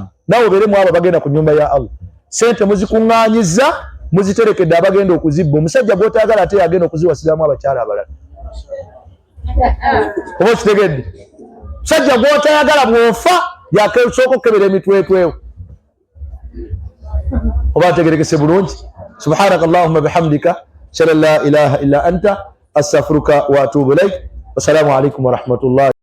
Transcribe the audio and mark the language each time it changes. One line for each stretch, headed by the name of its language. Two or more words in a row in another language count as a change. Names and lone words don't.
Ganda: Nawe obeeremu abo bagenda ku nnyumba ya Allah. Sente muzikuŋŋaanyiza muziterekedde abagenda okuzibba. Omusajja gw'otaagala ate yagenda okuziwasiramu abakyala abalala. Oba okitegedde? Omusajja gw'otayagala bw'ofa yakesooka okukebera emitwetwewo. Oba ntegerekese bulungi?
Arabic: سبحانك اللهم بحمدك أشهد أن لا إله إلا أنت أستغفرك وأتوب إليك. والسلام عليكم ورحمة الله.